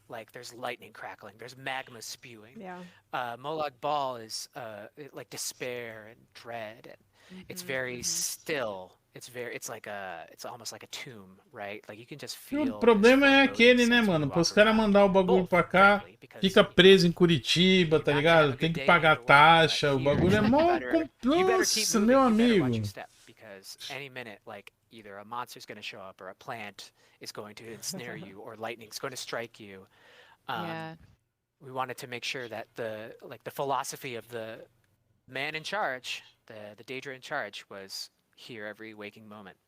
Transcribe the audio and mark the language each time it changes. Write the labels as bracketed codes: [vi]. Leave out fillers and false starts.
[en] Like there's lightning crackling, there's magma spewing. Yeah. Molag Bal is like despair and dread, and it's very still. It's almost like a tomb, right? Like you can just feel. [pt] O problema é aquele, né, mano? Para os caras mandar o bagulho pra cá, fica preso em Curitiba, tá ligado? Tem que pagar taxa, o bagulho é mó. Nossa, meu amigo. [en] Because any minute, like either a monster's going to show up, or a plant is going to ensnare you, or lightning's going to strike you. We wanted to make sure that the philosophy of the man in charge, the Daedra in charge, was here every waking moment.